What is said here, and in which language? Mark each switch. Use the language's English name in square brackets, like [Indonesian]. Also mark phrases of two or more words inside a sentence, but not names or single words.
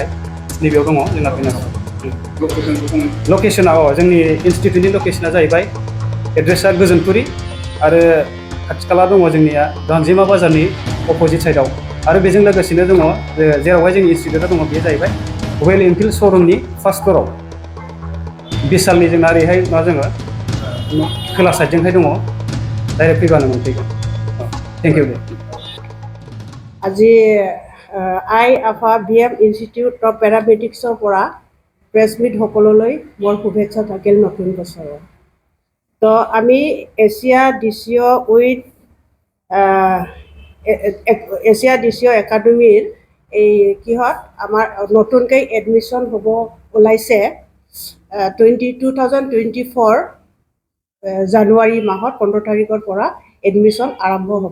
[Bodo] नैबेयाव दङ जोंना फैनांगौ। लकेसना जोंनि इन्सटिटिउटनि लकेसना जाहैबाय एड्रेसा गोजोनपुरि आरो खाथि खाला दङ जोंनिया गांजेमा बाजारनि अपोजिट साइडआव। आरो बेजों लोगोसेनो दङ जेरावहाय जोंनि इन्सटिटिउटआ दङ बेयो जाहैबाय रयेल एनफिल्ड श'रुमनि [English] first floor. [Bodo] बिशालनि जोंना ओरैहाय जोङो खोला साइडजोंहाय दङ, डाइरेक्ट फैबानो मोनफैगोन। [English] thank you. [Assamese] আজি আই আফা বিএম ইনষ্টিটিউট অফ পেৰামেডিক্সৰ পৰা [English] press meet [Assamese] সকললৈ মোৰ শুভেচ্ছা থাকিল নতুন বছৰৰ। তো আমি এছিয়া ডিচিঅ উইথ এছিয়া ডিচিঅ একাডেমীৰ এই কিহত আমাৰ নতুনকৈ এডমিশ্যন হ'ব ওলাইছে 2024 জানুৱাৰী মাহত 15 তাৰিখৰ পৰা এডমিশ্যন আৰম্ভ হ'ব।